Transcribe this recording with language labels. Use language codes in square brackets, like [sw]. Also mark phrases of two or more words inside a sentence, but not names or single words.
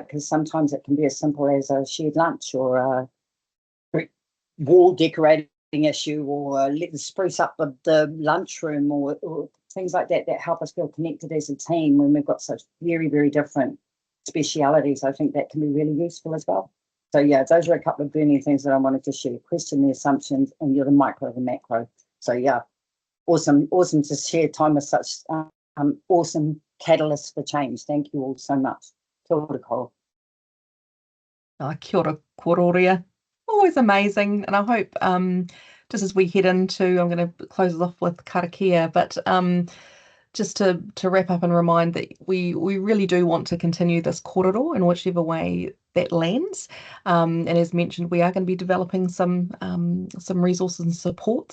[en] Because sometimes it can be as simple as a shared lunch or a wall decorating issue, or let's spruce up the lunchroom, or things like that help us feel connected as a team when we've got such very, very different specialities. I think that can be really useful as well. So yeah, those are a couple of burning things that I wanted to share. Question the assumptions, and you're the micro and macro. So yeah, awesome to share time with such awesome catalysts for change. Thank you all so much. [mi] Kia ora koutou. Kia ora kororia. [en] Always amazing, and I hope just as we head into, I'm going to close it off with karakia, but just to wrap up and remind that we really do want to continue this korero in whichever way that lands, and as mentioned, we are going to be developing some resources and support.